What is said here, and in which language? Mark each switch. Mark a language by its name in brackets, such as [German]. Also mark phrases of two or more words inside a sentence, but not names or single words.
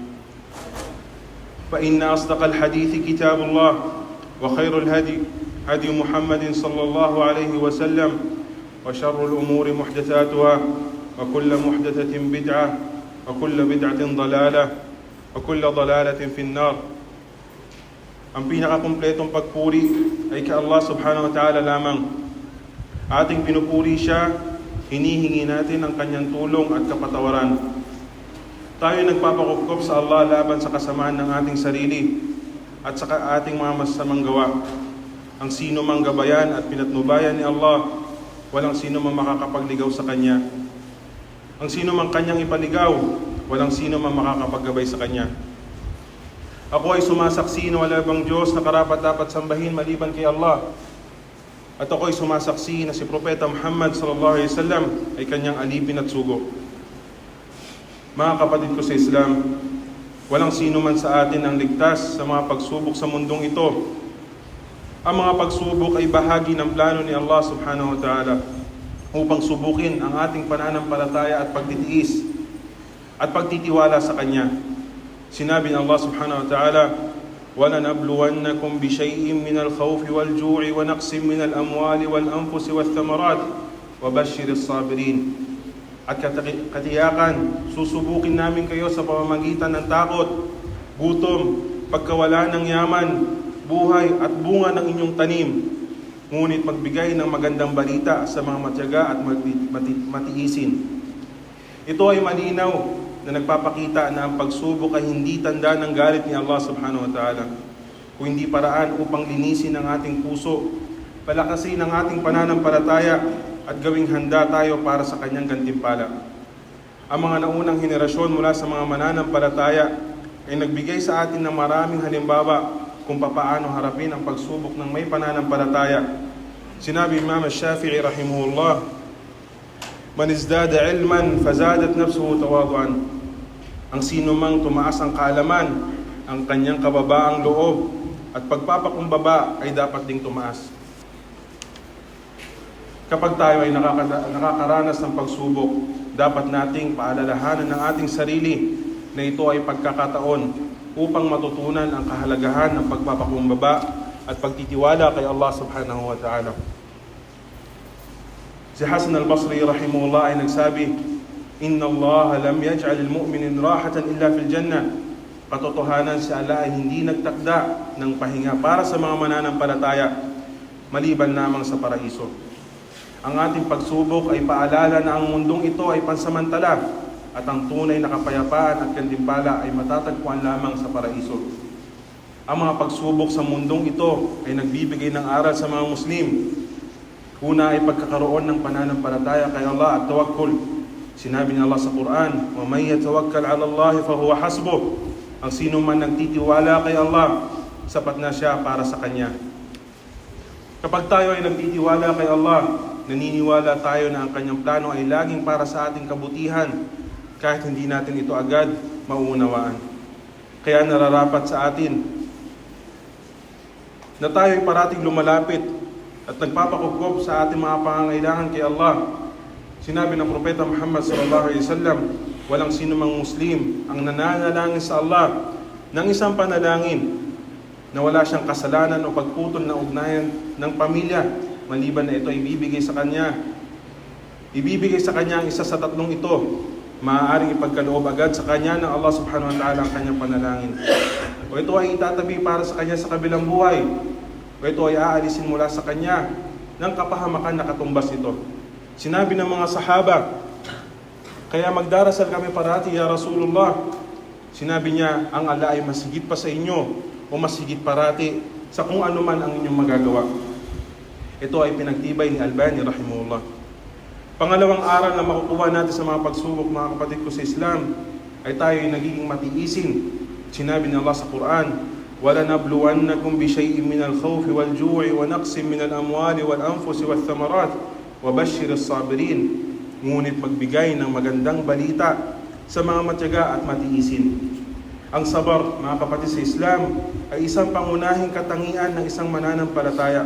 [Arabic] فإن أصدق الحديث كتاب الله وخير الهدي هدي محمد صلى الله عليه وسلم وشر الأمور محدثاتها وكل محدثة بدعة وكل بدعة ضلالة وكل ضلالة في النار. [Filipino] Ang pinakakumpletong pagpuri ay kay Allah [Arabic] سبحانه وتعالى [Filipino] lamang. Ating pinupuri siya, hinihingi natin ang kanyang tulong at kapatawaran. Tayo nagpapakupkop sa Allah laban sa kasamaan ng ating sarili at sa ating mga masasamang gawa. Ang sino mang gabayan at pinatnubayan ni Allah, walang sino mang makakapagligaw sa kanya. Ang sino mang kanyang ipaligaw, walang sino mang makakapaggabay sa kanya. Ako ay sumasaksi na wala bang Diyos na karapat-dapat sambahin maliban kay Allah. At ako ay sumasaksi na si Propeta Muhammad [Arabic] صلى الله عليه وسلم [Filipino] ay kanyang alipin at sugo. Mga kapatid ko sa Islam, walang sino man sa atin ang ligtas sa mga pagsubok sa mundong ito. Ang mga pagsubok ay bahagi ng plano ni Allah [Arabic] سبحانه وتعالى [Filipino] upang subukin ang ating pananampalataya at pagtitiis at pagtitiwala sa Kanya. Sinabi ng Allah [Arabic] سبحانه وتعالى, وَلَنَبْلُوَنَّكُمْ بِشَيْءٍ مِّنَ الْخَوْفِ وَالْجُوعِ وَنَقْصٍ مِّنَ الْأَمْوَالِ وَالْأَنفُسِ وَالثَّمَرَاتِ وَبَشِّرِ الصَّابِرِينَ. [Filipino] At katiyakan, susubukin namin kayo sa pamamagitan ng takot, gutom, pagkawala ng yaman, buhay at bunga ng inyong tanim. Ngunit magbigay ng magandang balita sa mga matyaga at matiisin. Ito ay malinaw na nagpapakita na ang pagsubok ay hindi tanda ng galit ni Allah [Arabic] سبحانه وتعالى, [Filipino] kung hindi paraan upang linisin ang ating puso, palakasin ang ating pananampalataya at gawing handa tayo para sa kanyang gantimpala. Ang mga naunang henerasyon mula sa mga mananampalataya ay nagbigay sa atin ng maraming halimbawa kung papaano harapin ang pagsubok ng may pananampalataya. [Arabic] Sinabi Imam Shafi'i rahimahullah, من ازداد علما فزادت نفسه تواضعا. [Filipino] Ang sino mang tumaas ang kaalaman, ang kanyang kababaang loob at pagpapakumbaba ay dapat ding tumaas. Kapag tayo ay nakakaranas ng pagsubok, dapat nating paalalahanan ng ating sarili na ito ay pagkakataon upang matutunan ang kahalagahan ng pagpapakumbaba at pagtitiwala kay Allah [Arabic] سبحانه وتعالى. [Filipino] Si Hasan al-Basri rahimahullah ay nagsabi, [Arabic] إن الله لم يجعل المؤمنين راحة إلا في الجنة. [Filipino] Katotohanan si Allah ay hindi nagtakda ng pahinga para sa mga mananampalataya, maliban lamang sa paraiso. Ang ating pagsubok ay paalala na ang mundong ito ay pansamantala at ang tunay na kapayapaan at gantimpala ay matatagpuan lamang sa paraiso. Ang mga pagsubok sa mundong ito ay nagbibigay ng aral sa mga Muslim. Una ay pagkakaroon ng pananampalataya kay Allah at tawakkul. Sinabi ni Allah sa Quran, [Arabic] وَمَنْ يَتَوَكَّلْ عَلَى اللَّهِ فَهُوَ حَسْبُهُ. [Filipino] Ang sino man nagtitiwala kay Allah, sapat na siya para sa Kanya. Kapag tayo ay nagtitiwala kay Allah, naniniwala tayo na ang Kanyang plano ay laging para sa ating kabutihan, kahit hindi natin ito agad mauunawaan. Kaya nararapat sa atin na tayo ay parating lumalapit at nagpapakupkop sa ating mga pangangailangan kay Allah. Sinabi ng Propeta Muhammad [Arabic] صلى الله عليه وسلم, [Filipino] walang sino mang Muslim ang nananalangin sa Allah ng isang panalangin na wala siyang kasalanan o pagputol na ugnayan ng pamilya maliban na ito ay ibibigay sa kanya. Ibibigay sa kanya ang isa sa tatlong ito. Maaaring ipagkaloob agad sa kanya ng Allah [Arabic] سبحانه وتعالى [Filipino] ang kanyang panalangin. O ito ay itatabi para sa kanya sa kabilang buhay. O ito ay aalisin mula sa kanya ng kapahamakan na katumbas ito. Sinabi ng mga sahaba, kaya magdarasal kami parati, [Arabic] يا رسول الله. [Filipino] Sinabi niya, ang Allah ay masigit pa sa inyo o masigit parati sa kung ano man ang inyong magagawa. Ito ay pinagtibay ni Albani rahimahullah. Pangalawang aral na makukuha natin sa mga pagsubok, mga kapatid ko sa Islam, ay tayo ay nagiging matiisin. Sinabi ni Allah sa Quran, [Arabic] وَلَنَبْلُوَنَّكُمْ بِشَيْءٍ مِنَ الْخَوْفِ وَالْجُوعِ وَنَقْصٍ مِنَ الْأَمْوَالِ وَالْأَنْفُسِ وَالثَّمَرَاتِ وَبَشِّرِ الصَّابِرِينَ. [Filipino] Ngunit magbigay ng magandang balita sa mga matyaga at matiisin. Ang sabar, mga kapatid sa Islam, ay isang pangunahing katangian ng isang mananampalataya.